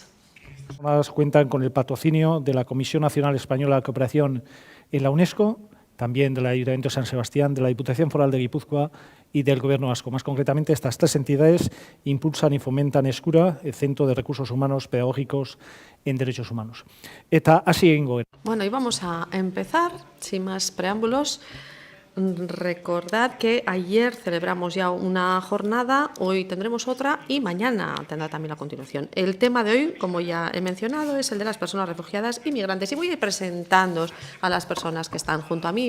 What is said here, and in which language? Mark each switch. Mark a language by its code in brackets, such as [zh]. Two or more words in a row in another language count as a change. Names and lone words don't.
[es] Las cuentan con el patrocinio de la Comisión Nacional Española de Cooperación en la UNESCO, también del Ayuntamiento de San Sebastián, de la Diputación Foral de Guipúzcoa y del Gobierno vasco. Más concretamente, estas tres entidades impulsan y fomentan Escura, el Centro de Recursos Humanos Pedagógicos en Derechos Humanos. [eu] Eta hasi egingo. [es] Bueno, y vamos a empezar, sin más preámbulos. Recordad que ayer celebramos ya una jornada, hoy tendremos otra y mañana tendrá también la continuación. El tema de hoy, como ya he mencionado, es el de las personas refugiadas y migrantes. Y voy a ir presentando a las personas que están junto a mí.